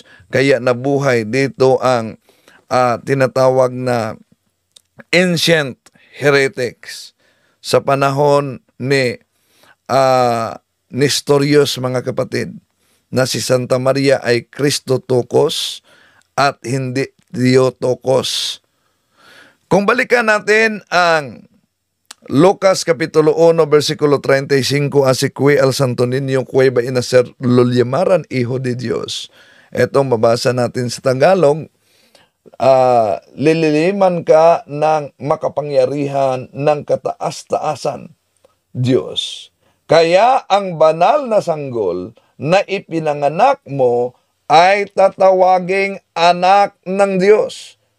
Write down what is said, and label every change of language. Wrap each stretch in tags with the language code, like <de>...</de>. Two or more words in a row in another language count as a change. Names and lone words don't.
<tl>Kaya nabuhay dito ang tinatawag na</tl> <en>ancient heretics</en> <tl>sa panahon ni Nestorius, mga kapatid, na si Santa Maria ay Christotokos at hindi Theotokos. Kung balikan natin ang Lucas Kapitulo 1, versikulo 35,</tl> <es>así que al Santo Niño cueva inacer lo llamaran Hijo de Dios.</es> <tl>Itong mabasa natin sa Tagalog, lililiman ka ng makapangyarihan ng kataas-taasan, Diyos. Kaya ang banal na sanggol na ipinanganak mo ay tatawaging anak ng Diyos.</tl>